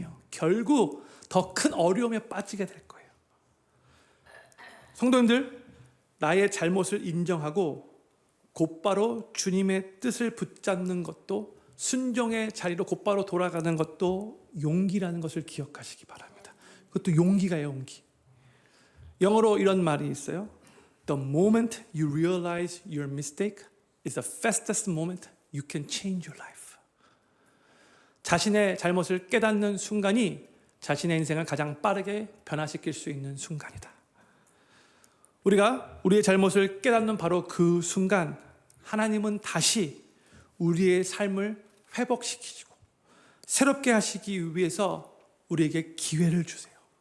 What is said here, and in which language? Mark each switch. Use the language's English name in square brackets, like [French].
[Korean] 결국 더 큰 어려움에 빠지게 될 거예요. 성도님들, 나의 잘못을 인정하고 곧바로 주님의 뜻을 붙잡는 것도, 순종의 자리로 곧바로 돌아가는 것도 용기라는 것을 기억하시기 바랍니다. 그것도 용기가 용기. 영어로 이런 말이 있어요. [English] The moment you realize your mistake is the fastest moment you can change your life. [Korean] 자신의 잘못을 깨닫는 순간이 자신의 인생을 가장 빠르게 변화시킬 수 있는 순간이다. 우리가 우리의 잘못을 깨닫는 바로 그 순간, 하나님은 다시 우리의 삶을 회복시키시고 새롭게 하시기 위해서 우리에게 기회를 주세요.